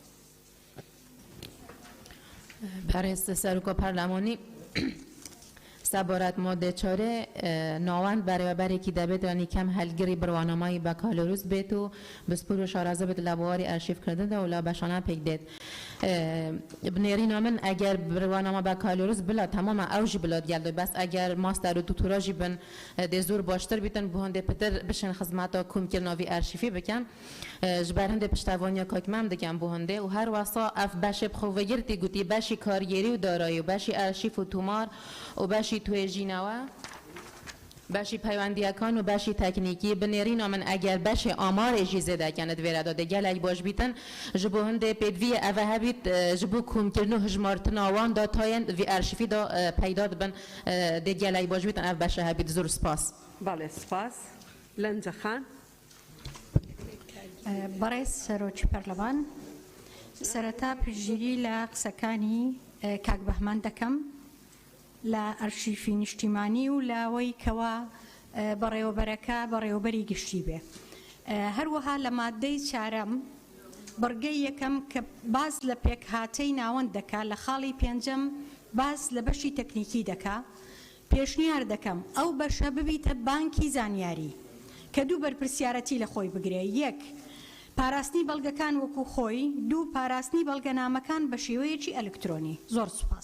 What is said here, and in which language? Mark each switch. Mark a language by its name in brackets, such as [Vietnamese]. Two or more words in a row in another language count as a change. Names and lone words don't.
[Central Kurdish] بەڕێز سەرۆکۆ پەرلەمانی سەبارەت مادە 4 ناوەند بەڕێوەبەرێکی دەبێت ینی کەم هەلگری بڕوانەمایی بەکالۆروس بێت و بسپور و شارەزە بێت لە بواری ئەرشیفکردندا و لە بەشانە پێک دێت [Kurdish] بنێرینا من ئەگەر بڕوانەمە بەکالۆروس بڵات تەمامە ئەوژی بڵات گەلدۆ بەس ئەگەر ماستەر و دوکتۆراژی بن دێ زۆر باشتر بیتن بۆ هەندێک پتر بشن خزمەتە کومکردنەوەی ئەرشیفی بکەن ji ber hindê piştevaniya kakmem dikin bu hindê û her wasa ev beşê bixwegirtî gotî beşî kariyerî û darayî û beşî erşîf û tomar û beşî twêjînewe beşî peywendiyekan û beşî teknîkî binêrîna min eger beşê amarê jî zêdekin li divêre de gelek baş bîtin ji bo hindê pêdiviyê ev hebît ji bo komkirin û hijmartina wan datayên vî erşîfî da peyda dibin dê gelek baş bîtin ev beşe hebît zor spas [Central Kurdish] بەڵێ سپاس لەنجە خان بەڕێز سەرۆکی پەرلەمان سەرەتا پشتگیری لە قسەکانی کاک بەهمان دەکەم لە ئەرشیفی نیشتیمانی و لاوەی کەوا بەڕێوەبەرەکە بەڕێوەبەری گشتی بێ هەروەها لە مادەی 4 بڕگەی یەکەم کە باز لە پێکهاتەی ناوەند دەکا لە خاڵی 5 باز لە بەشی تەکنیکی دەکا پێشنیار دەکەم ئەو بەشە ببیتە بانکی زانیاری کە دوو بەرپرسیارەتی لە خۆی بگرێ یەک پاراستنی بەڵگەکان وەکو خۆی دوو پاراستنی بەڵگەنامەکان بە شێوەیەکی ئەلکترۆنی زۆر سوپاس